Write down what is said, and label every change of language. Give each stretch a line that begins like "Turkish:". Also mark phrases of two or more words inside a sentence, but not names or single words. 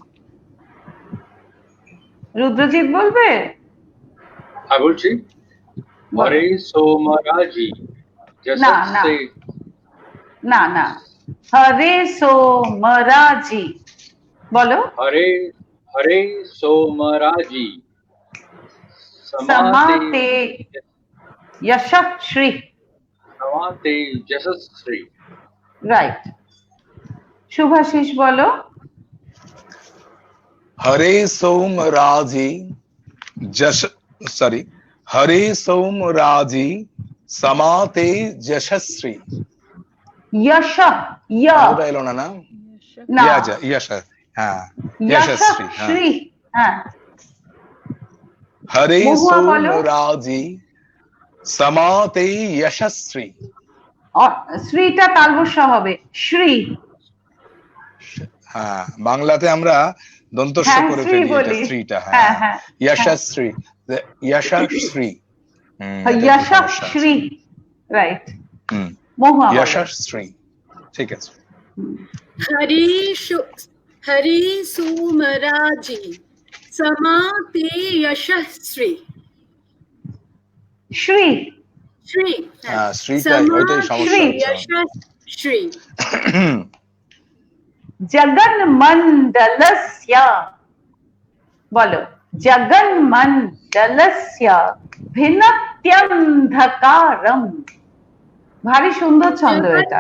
Bangla: রুদ্রজিৎ বলবে? আমি বলছি হরে সোমরাজি। না না না না, হরে সোমরাজি বলো। হরে হরে সোমরাজি
Sanskrit: समाते यशस्वी। समाते यशस्वी।
Bangla: রাইট, শুভাশিস বলো।
Sanskrit: हरे सोम राजी जश सॉरी हरे सोम राजी समाते यशस्वी यश य
Bangla: আলুটা এলো না না না
Sanskrit: यश हाँ यशस्वी हाँ यशस्वी হ্যাঁ हरे
Bangla: মহুয়া
Sanskrit: सोम
Bangla: বলো।
Sanskrit: राजी समाते यशस्वी
Bangla: শ্রীটা তালবস্য হবে শ্রী হ্যাঁ বাংলাতে আমরা দন্তস্ব হ্যাঁ, করে শ্রী ফেলি এটা বলি। স্ত্রীটা হ্যাঁ, হ্যাঁ হ্যাঁ,
Sanskrit: यशस्वी यशस्वी यशस्वी রাইট হুম
Bangla: মহুয়া বলো। यशस्वी ঠিক আছে
Sanskrit: हरे सोमराजी समाते यशस्वी
Bangla: শ্রী
Sanskrit: श्री
Bangla: হ্যাঁ শ্রীটা ওইটাই সমস্যা
Sanskrit: श्री
Bangla: হচ্ছে
Sanskrit: यशस्वी जगन मंडलस्य बोलो जगन मंडलस्य भिन्नत्यंधकारम
Bangla: ভারী সুন্দর ছন্দ এটা